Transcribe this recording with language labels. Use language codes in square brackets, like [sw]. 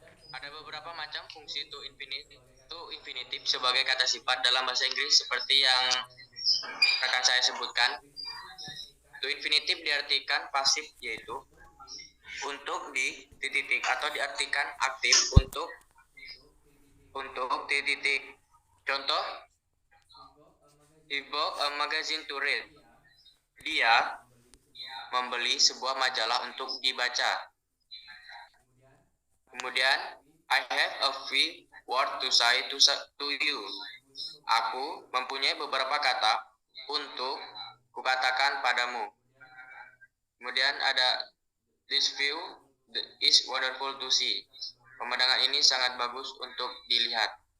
[id] Ada beberapa macam fungsi to infinitive sebagai kata sifat dalam bahasa Inggris seperti yang akan saya sebutkan. To infinitive diartikan pasif, yaitu untuk titik atau diartikan aktif untuk titik. Contoh, [en] he bought a magazine to read. [id] Dia membeli sebuah majalah untuk dibaca. Kemudian, [en] I have a few words to say to you. [id] Aku mempunyai beberapa kata untuk kukatakan padamu. Kemudian ada [en] this view is wonderful to see. [id] Pemandangan ini sangat bagus untuk dilihat.